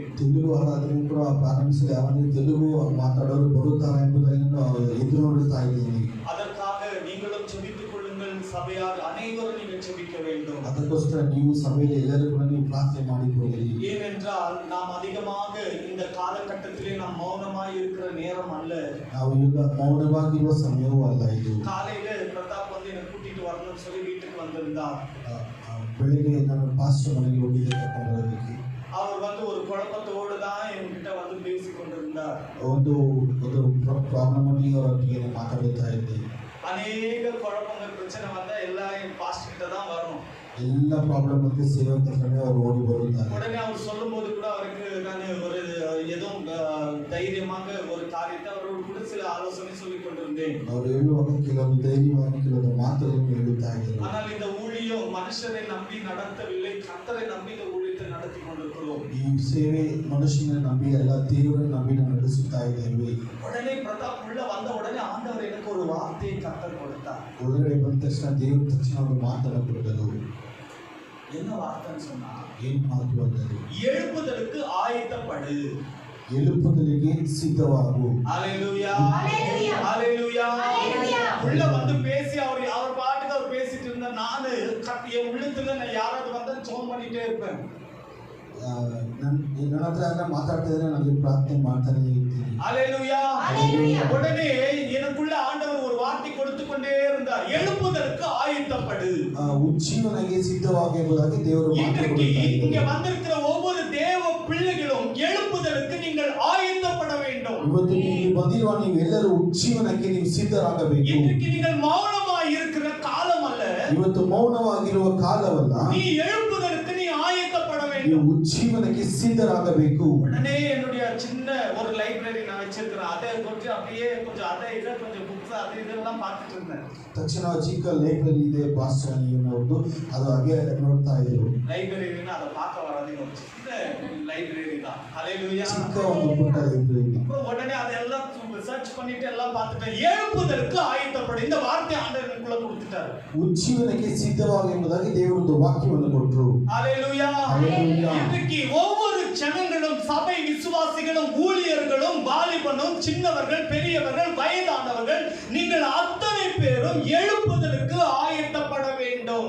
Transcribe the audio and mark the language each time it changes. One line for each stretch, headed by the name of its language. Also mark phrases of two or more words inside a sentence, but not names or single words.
Kannada: ತೆಲುಗು ಆರಾಧನೆ ಕೂಡ ಪ್ರಾರಂಭಿಸಲು ಯಾರಾದರೂ ತೆಲುಗು ಮಾತಾಡೋರು ಬರುತ್ತಾರೆ ಎಂಬುದನ್ನು ನಾವು ಎದುರು ನೋಡುತ್ತಾ ಇದ್ದೀನಿ.
Tamil: அதற்காக நீங்களும் ஜெபித்துக் கொள்ளுங்கள். சபையார் அனைவரும் நீங்கள் ஜெபிக்க வேண்டும்.
Kannada: ಅದಕ್ಕೋಸ್ಕರ ನೀವು ಸಭೆಯಲ್ಲಿ ಎಲ್ಲರೂ ಕೂಡ ನೀವು ಪ್ರಾರ್ಥನೆ ಮಾಡಿಕೊಳ್ಳಿ.
Tamil: ஏனென்றால் நாம் அதிகமாக இந்த காலகட்டத்திலே நாம் மௌனமாய் இருக்கிற நேரம் அல்ல.
Kannada: ನಾವು ಈಗ ಮೌನವಾಗಿರುವ ಸಮಯವೂ ಅಲ್ಲ ಇದು.
Tamil: காலையில பிரதாப் வந்து என்னை கூட்டிட்டு வரணும்னு சொல்லி வீட்டுக்கு வந்திருந்தார்.
Kannada: ಬೆಳಿಗ್ಗೆ ನಾನು ಪಾಸ್ಟರ್ ಮನೆಗೆ ಹೋಗಿದ್ದೆ ಕರ್ಕೊಂಡು ಬರೋದಕ್ಕೆ.
Tamil: அவர் வந்து ஒரு குழப்பத்தோடு தான் என்கிட்ட வந்து பேசி கொண்டிருந்தார்.
Kannada: ಒಂದು ಪ್ರಾಬ್ಲಮ್ ಒಟ್ಟಿಗೆ ಅವರೊಟ್ಟಿಗೆ ಮಾತಾಡುತ್ತಾ ಇದ್ದೆ.
Tamil: அநேக குழப்பங்கள் பிரச்சனை வந்தா எல்லாம் என் பாஸ்டர் கிட்ட தான் வரும்.
Kannada: ಎಲ್ಲ ಪ್ರಾಬ್ಲಮ್ ಬಗ್ಗೆ ಸೇವಕ ಹತ್ರನೇ ಅವರು ಓಡಿ ಬರುತ್ತಾರೆ.
Tamil: உடனே அவர் சொல்லும் போது கூட அவருக்கு நான் ஒரு எதுவும் தைரியமாக ஒரு காரியத்தை அவரோடு கூட சில ஆலோசனை சொல்லிக் கொண்டிருந்தேன்.
Kannada: ಅವರು ಹೇಳುವಾಗ ಕೆಲವೊಂದು ಧೈರ್ಯವಾಗಿ ಕೆಲವೊಂದು ಮಾತುಗಳನ್ನು ಹೇಳುತ್ತಾ ಇದ್ದರು.
Tamil: ஆனால் இந்த ஊழியம் மனுஷரை நம்பி நடத்தவில்லை, கர்த்தரை நம்பி இந்த ஊழியத்தை நடத்தி கொண்டிருக்கிறோம்.
Kannada: ಈ ಸೇವೆ ಮನುಷ್ಯನ ನಂಬಿ ಅಲ್ಲ, ದೇವರನ್ನು ನಂಬಿ ನಾವು ನಡೆಸುತ್ತಾ ಇದ್ದೇವೆ.
Tamil: உடனே பிரதாப் உள்ள வந்த உடனே ஆண்டவர் எனக்கு ஒரு வார்த்தையை கர்த்தர் கொடுத்தார்.
Kannada: ಒಳಗಡೆ ಬಂದ ತಕ್ಷಣ ದೇವರು ತಕ್ಷಣ ಅವರು ಮಾತನ್ನು ಕೊಟ್ಟರು.
Tamil: என்ன வார்த்தைன்னு சொன்னா,
Kannada: ಏನ್ ಮಾತು ಅಂದರೆ,
Tamil: எழுப்புதலுக்கு ஆயத்தப்படு.
Kannada: எழுப்புதಲಿಗೆ ಸಿದ್ಧವಾಗು.
Tamil: ஹalleluya, ஹalleluya, ஹalleluya. உள்ள வந்து பேசி அவர் பாட்டுக்கு அவர் பேசிட்டு இருந்தா, நானு என் உள்ளத்துல நான் யாராவது வந்தா ஜெபம் பண்ணிட்டே இருப்பேன்.
Kannada: ನನ್ನ ಹತ್ರ ಮಾತಾಡ್ತಾ ಇದ್ರೆ ನನಗೆ ಪ್ರಾರ್ಥನೆ ಮಾಡ್ತಾನೆ ಇರ್ತೀನಿ.
Tamil: ஹalleluya. உடனே எனக்குள்ள ஆண்டவர் ஒரு வார்த்தை கொடுத்து கொண்டே இருந்தார், எழுப்புதலுக்கு ஆயத்தப்படு.
Kannada: உಜ್ಜೀವನಿಗೆ ಸಿದ್ಧವಾಗಿ ಎಂಬುದಾಗಿ ದೇವರು
Tamil: இங்க வந்திருக்கிற ஒவ்வொரு தேவ பிள்ளைகளும் எழுப்புதலுக்கு நீங்கள் ஆயத்தப்பட வேண்டும்.
Kannada: ಇವತ್ತು ನೀವು ಬಂದಿರುವ ನೀವೆಲ್ಲರೂ ಉಜ್ಜೀವನಕ್ಕೆ ನೀವು ಸಿದ್ಧರಾಗಬೇಕು.
Tamil: இன்றைக்கு நீங்கள் மௌனமாய் இருக்கிற காலம் அல்ல.
Kannada: ಇವತ್ತು ಮೌನವಾಗಿರುವ ಕಾಲವಲ್ಲ.
Tamil: நீ எழுப்புதலுக்கு நீ ஆயத்தப்பட வேண்டும்.
Kannada: ನೀವು ಉಜ್ಜೀವನಕ್ಕೆ ಸಿದ್ಧರಾಗಬೇಕು.
Tamil: உடனே என்னுடைய சின்ன ஒரு லைப்ரரி நான் வச்சிருக்கிறேன். அதை கொஞ்சம் அப்படியே கொஞ்சம் அதை இதை கொஞ்சம் புக்ஸ் அது இதெல்லாம் பார்த்துட்டு இருந்தேன்.
Kannada: ತಕ್ಷಣ ಚಿಕ್ಕ ಲೈಬ್ರರಿ ಇದೆ ಪಾಸ್ಟರ್ ಅನ್ನೋದು, ಅದು ಹಾಗೆ ನೋಡ್ತಾ ಇದ್ರು.
Tamil: லைப்ரரினா அதை பார்க்க வராதீங்க, ஒரு சின்ன லைப்ரரி தான். ஹalleluya.
Kannada: ಚಿಕ್ಕ ಒಂದು ಪುಟ್ಟ ಲೈಬ್ರರಿ.
Tamil: அப்புறம் உடனே அதெல்லாம் சர்ச் பண்ணிட்டு எல்லாம் பார்த்துட்டேன். எழுப்புதலுக்கு ஆயத்தப்படு. இந்த வார்த்தை ஆண்டவர் எனக்குள்ள கொடுத்துட்டார்.
Kannada: ಉಜ್ಜೀವನಕ್ಕೆ ಸಿದ್ಧವಾಗಿ ಎಂಬುದಾಗಿ ದೇವರೊಂದು ವಾಕ್ಯವನ್ನು ಕೊಟ್ಟರು.
Tamil: ஹalleluya. இன்றைக்கு ஒவ்வொரு ஜனங்களும், சபை விசுவாசிகளும், ஊழியர்களும், வாலிபனும், சின்னவர்கள், பெரியவர்கள், வயதானவர்கள், நீங்கள் அத்தனை பேரும் எழுப்புதலுக்கு ஆயத்தப்பட வேண்டும்.